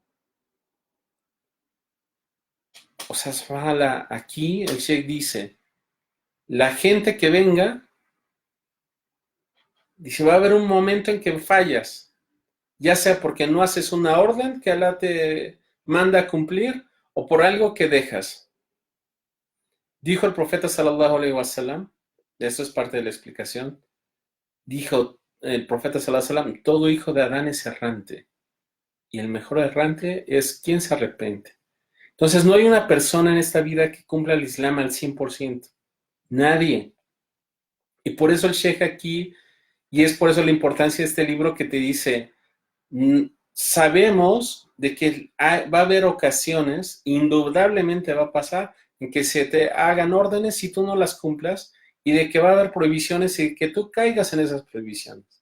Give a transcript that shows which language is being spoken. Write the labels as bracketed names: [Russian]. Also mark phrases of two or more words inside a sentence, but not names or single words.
[Spanish] O sea, aquí el Sheikh dice, la gente que venga, dice, va a haber un momento en que fallas, ya sea porque no haces una orden que Allah te manda a cumplir o por algo que dejas. Dijo el profeta [Arabic] صلى الله عليه وسلم, [Spanish] esto es parte de la explicación, dijo el profeta [Arabic] صلى الله عليه وسلم, [Spanish] todo hijo de Adán es errante y el mejor errante es quien se arrepiente. Entonces no hay una persona en esta vida que cumpla el Islam al 100%, nadie. Y por eso el Sheikh aquí, y es por eso la importancia de este libro que te dice, sabemos de que va a haber ocasiones, indudablemente va a pasar, en que se te hagan órdenes si tú no las cumplas y de que va a haber prohibiciones y que tú caigas en esas prohibiciones.